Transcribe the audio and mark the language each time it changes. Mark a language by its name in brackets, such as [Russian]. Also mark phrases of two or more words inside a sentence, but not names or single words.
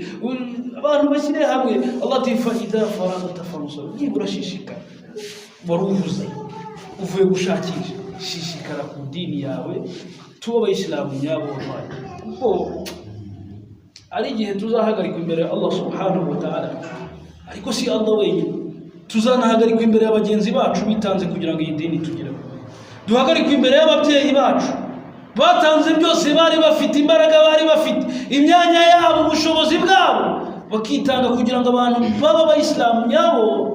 [Kinyarwanda] Abantu bashyire hamwe. Allah ati [Arabic] فإذا فرغت فانصب. [Kinyarwanda] Nibura shishikara, waruhuze uvuye gushakisha, shishikara ku dini yawe. Tuba Abayisilamu nyabo wallahi, kuko ari igihe tuzahagarikwa imbere ya Allah [Arabic] سبحانه وتعالى. [Kinyarwanda] Ariko si Allah wenyine, tuzanahagarikwa imbere y'abagenzi bacu bitanze kugira ngo iyi dini tugire. Duhagarikwa imbere y'ababyeyi bacu batanze byose, bari bafite imbaraga, bari bafite imyanya yabo, ubushobozi bwabo, bakitanga kugira ngo abantu baba Abayisilamu nyabo.